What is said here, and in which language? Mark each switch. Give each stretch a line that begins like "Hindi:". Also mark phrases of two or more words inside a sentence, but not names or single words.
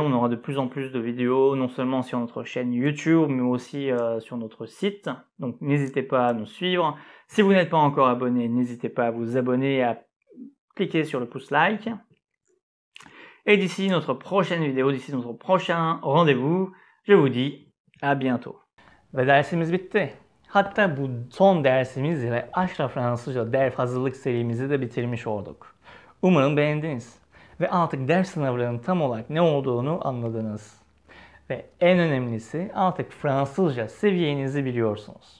French: On aura de plus en plus de vidéos, non seulement sur notre chaîne YouTube, mais aussi sur notre site. Donc, n'hésitez pas à nous suivre. Si vous n'êtes pas encore abonné, n'hésitez pas à vous abonner et à cliquer sur le pouce like. Et d'ici notre prochaine vidéo, d'ici notre prochain rendez-vous, je vous dis à bientôt.
Turkish: Ve dersimiz bitti. Hatta bu son dersimiz ile Aşra Fransızca DELF hazırlık serimizi de bitirmiş olduk. Umarım beğendiniz ve artık ders sınavlarının tam olarak ne olduğunu anladınız. Ve en önemlisi artık Fransızca seviyenizi biliyorsunuz.